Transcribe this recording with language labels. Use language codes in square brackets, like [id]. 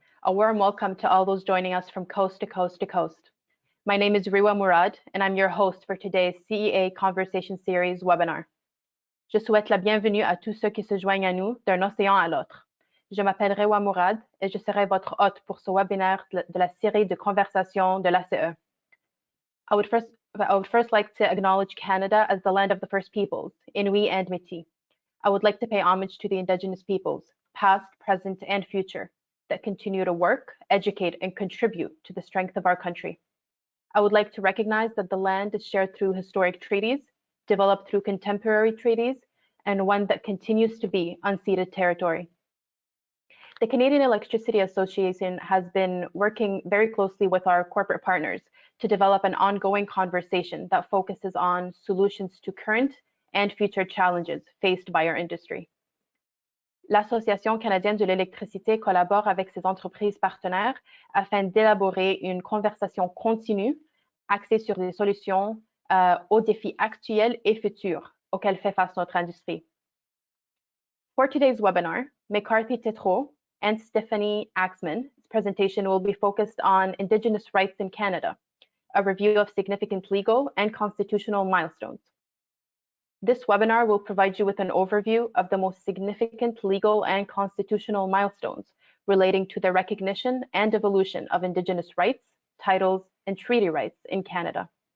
[en] A warm welcome to all those joining us from coast to coast to coast. My name is Riwa Mourad, and I'm your host for today's CEA Conversation Series webinar. [fr] Je souhaite la bienvenue à tous ceux qui se joignent à nous d'un océan à l'autre. Je m'appelle Riwa Mourad et je serai votre hôte pour ce webinaire de la série de conversations de l'ACE. [en] I would first like to acknowledge Canada as the land of the First Peoples, Inuit and Métis. I would like to pay homage to the Indigenous peoples, past, present, and future, that continue to work, educate, and contribute to the strength of our country. I would like to recognize that the land is shared through historic treaties, developed through contemporary treaties, and one that continues to be unceded territory. The Canadian Electricity Association has been working very closely with our corporate partners to develop an ongoing conversation that focuses on solutions to current and future challenges faced by our industry. [fr] L'Association canadienne de l'électricité collabore avec ses entreprises partenaires afin d'élaborer une conversation continue axée sur des solutions aux défis actuels et futurs auxquels fait face notre industrie. [en] For today's webinar, McCarthy Tétrault and Stephanie Axman's presentation will be focused on Indigenous rights in Canada, a review of significant legal and constitutional milestones. This webinar will provide you with an overview of the most significant legal and constitutional milestones relating to the recognition and evolution of Indigenous rights, titles, and treaty rights in Canada.